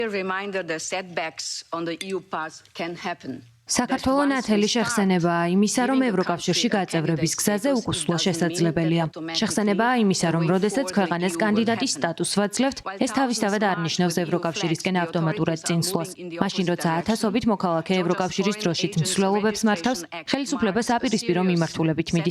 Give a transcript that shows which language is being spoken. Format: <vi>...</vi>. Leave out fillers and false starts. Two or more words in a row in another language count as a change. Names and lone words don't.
<en>reminder the setbacks on the EU path can happen.</en> <ka>საქართველოს ნათელი შეხსენებაა იმისა, რომ ევროკავშირში გაწევრების გზაზე უკუსვლა შესაძლებელია. შეხსენებაა იმისა, რომ როდესაც ქვეყანას კანდიდატის სტატუსს ვაძლევთ, ეს თავისთავად არ ნიშნავს ევროკავშირისკენ ავტომატურად წინსვლას. მაშინ, როცა ათასობით მოქალაქე ევროკავშირის დროშით მსვლელობებს მართავს, ხელისუფლება საპირისპირო მიმართულებით მიდის.</ka>